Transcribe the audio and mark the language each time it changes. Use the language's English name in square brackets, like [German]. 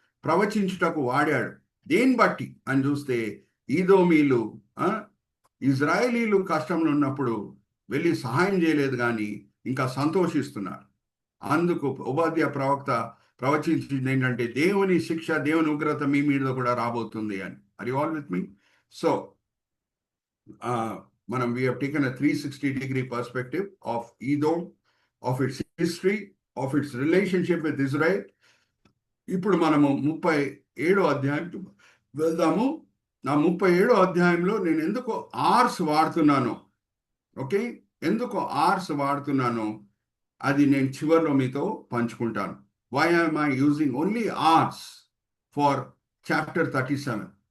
[Telugu] ప్రవచించుటకు వాడాడు. దేన్ని బట్టి అని చూస్తే ఈదోమీలు ఇజ్రాయేలీలు కష్టంలో ఉన్నప్పుడు వెళ్ళి సహాయం చేయలేదు, కానీ ఇంకా సంతోషిస్తున్నారు. అందుకు ఓబద్యా ప్రవక్త ప్రవచించింది ఏంటంటే దేవుని శిక్ష, దేవుని ఉగ్రత మీ మీద కూడా రాబోతుంది అని. [English] Are you all with me? So మనం we have taken a 360-degree perspective of Edom, of its history, of its relationship with Israel. [Telugu] ఇప్పుడు మనము 37వ అధ్యాయం వెళ్దాము. నా 37వ అధ్యాయంలో నేను ఎందుకు ఆర్స్ వాడుతున్నాను, ఓకే, ఎందుకు ఆర్స్ వాడుతున్నాను అది నేను చివరిలో మీతో పంచుకుంటాను. [English] Why am I using only ours for chapter 37?